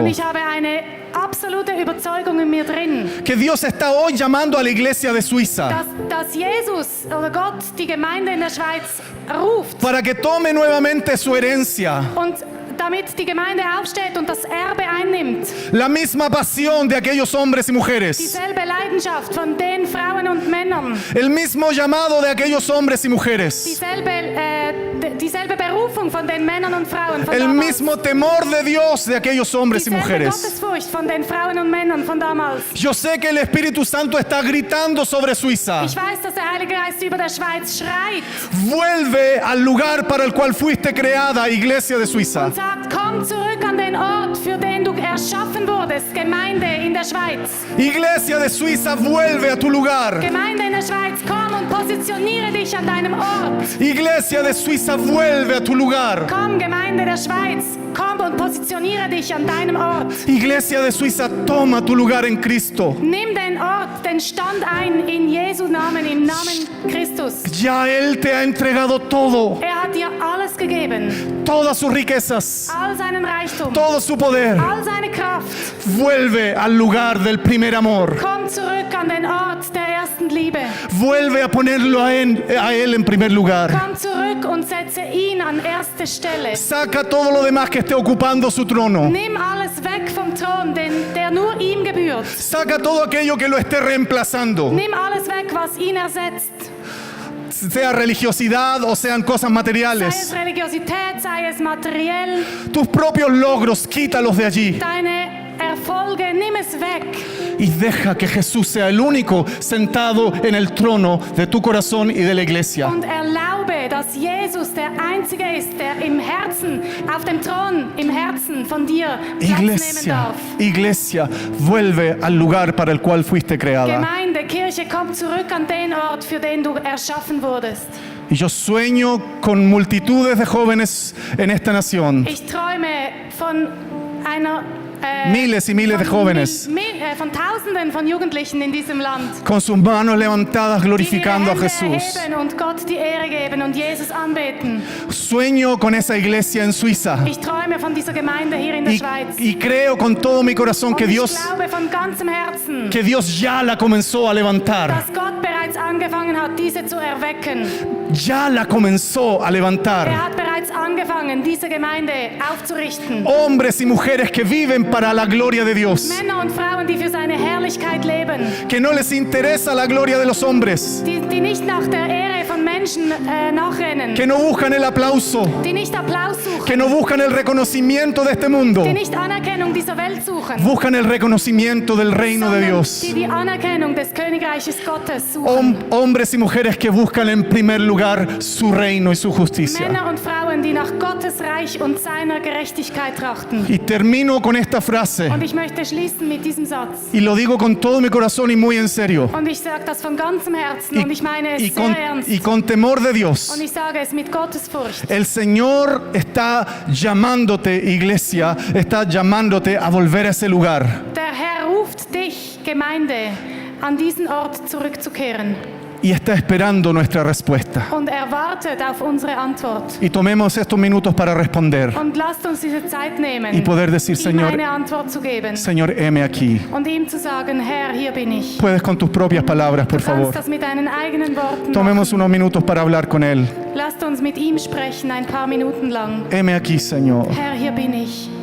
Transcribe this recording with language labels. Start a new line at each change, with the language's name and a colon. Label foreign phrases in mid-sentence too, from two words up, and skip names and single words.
German: Und ich habe eine absolute Überzeugung in mir drin,
Spanish: que Dios está hoy llamando a la iglesia de Suiza
German: dass Jesus oder Gott die Gemeinde in der Schweiz ruft
Spanish: para que tome nuevamente su herencia,
German: und damit die Gemeinde aufsteht und das Erbe einnimmt.
Spanish: la misma pasión de aquellos hombres y mujeres,
German: Dieselbe Leidenschaft von den Frauen und Männern,
Spanish: el mismo llamado de aquellos hombres y mujeres,
German: dieselbe Berufung von den Männern und Frauen von
Spanish: el
German: damals.
Spanish: mismo temor de Dios de aquellos hombres y
German: Dieselbe
Spanish: mujeres.
German: Gottesfurcht von den Frauen und Männern von damals.
Spanish: Yo sé que el Espíritu Santo está gritando sobre Suiza.
German: Ich weiß, dass der Heilige Geist über der Schweiz schreit
Spanish: Vuelve al lugar para el cual fuiste creada, iglesia de Suiza.
German: und sagt, komm zurück an den Ort, für den du erschaffen wurdest, Gemeinde in der Schweiz.
Spanish: Iglesia de Suiza, vuelve a tu lugar.
German: Gemeinde in der Schweiz, komm und positioniere dich an deinem Ort.
Spanish: Iglesia de Suiza, vuelve a tu lugar.
German: Komm, Gemeinde der Schweiz, komm und positioniere dich an deinem Ort.
Spanish: Iglesia de Suiza, toma tu lugar en Cristo.
German: Nimm den Ort, den Stand ein in Jesu Namen, im Namen Christus.
Spanish: Ya Él te ha entregado todo,
German: Er hat dir alles gegeben,
Spanish: todas sus riquezas,
German: all seinen Reichtum,
Spanish: todo su poder.
German: all seine Kraft.
Spanish: Vuelve al lugar del primer amor.
German: Komm zurück an den Ort der ersten Liebe.
Spanish: Vuelve a ponerlo a Él en primer lugar.
German: Komm zurück und setze ihn an erste Stelle.
Spanish: Saca todo lo demás que esté ocupando su trono.
German: Nimm alles weg vom Thron, der nur ihm gebührt.
Spanish: Saca todo aquello que lo esté reemplazando,
German: Nimm alles weg, was ihn ersetzt.
Spanish: sea religiosidad o sean cosas
German: Sei es
Spanish: materiales.
German: Religiosität, sei es materiell,
Spanish: Tus propios logros, quítalos de allí
German: deine Erfolge, nimm es weg.
Spanish: y deja que Jesús sea el único sentado en el trono de tu corazón y de la iglesia.
German: Und erlaube glaube, dass Jesus der Einzige ist, der im Herzen, auf dem Thron, im Herzen von dir Platz nehmen darf.
Spanish: Iglesia, vuelve al lugar para el cual fuiste creada.
German: Gemeinde, Kirche, komm zurück an den Ort, für den du erschaffen wurdest.
Spanish: Y yo sueño con multitudes de jóvenes en esta nación.
German: Ich träume von einer
Spanish: Miles y miles de jóvenes
German: von Tausenden von Jugendlichen in diesem Land,
Spanish: con sus manos levantadas
German: die ihre
Spanish: glorificando a
German: Hände
Spanish: Jesús.
German: erheben und Gott die Ehre geben und Jesus anbeten.
Spanish: Sueño con esa iglesia en Suiza
German: Ich träume von dieser Gemeinde hier in der Schweiz.
Spanish: y creo con todo mi corazón
German: Und
Spanish: que
German: ich
Spanish: Dios
German: glaube von ganzem Herzen,
Spanish: ya la comenzó a levantar.
German: dass Gott bereits angefangen hat, diese zu erwecken.
Spanish: Ya la comenzó a levantar.
German: Er hat bereits angefangen, diese Gemeinde aufzurichten.
Spanish: Hombres y mujeres que viven para la gloria de Dios.
German: Männer und Frauen, die für seine Herrlichkeit leben,
Spanish: Que no les interesa la gloria de los hombres.
German: die nicht nach der Ehre von Menschen nachrennen,
Spanish: Que no buscan el aplauso.
German: die nicht Applaus suchen,
Spanish: Que no buscan el reconocimiento de este mundo.
German: die nicht Anerkennung dieser Welt suchen,
Spanish: Buscan el reconocimiento del reino de
German: sondern
Spanish: Dios.
German: die Anerkennung des Königreiches Gottes suchen.
Spanish: Hombres y mujeres que buscan en primer lugar su reino y su justicia.
German: Männer und Frauen, die nach Gottes Reich und seiner Gerechtigkeit trachten.
Spanish: Y termino con esta frase.
German: Und ich möchte schließen mit diesem Satz.
Spanish: Y lo digo con todo mi corazón y muy en serio.
German: Und ich sage das von ganzem Herzen und ich meine es sehr ernst.
Spanish: Y con temor de Dios.
German: Und ich sage es mit Gottesfurcht.
Spanish: El Señor está llamándote, iglesia, está llamándote a volver a ese lugar.
German: Der Herr ruft dich, Gemeinde, an diesen Ort zurückzukehren.
Spanish: Y está esperando nuestra respuesta.
German: Und er wartet auf unsere Antwort.
Spanish: Y tomemos estos minutos para responder
German: Und lasst uns diese Zeit nehmen,
Spanish: y poder decir,
German: ihm
Spanish: Señor,
German: eine Antwort zu geben.
Spanish: Señor, heme aquí.
German: Und ihm zu sagen, Herr, hier bin ich.
Spanish: Puedes con tus propias palabras, por
German: Du kannst
Spanish: favor.
German: das mit deinen eigenen Worten
Spanish: Tomemos
German: machen.
Spanish: unos minutos para hablar con Él.
German: Lasst uns mit ihm sprechen, ein paar Minuten lang.
Spanish: Heme aquí, Señor.
German: Herr, hier bin ich.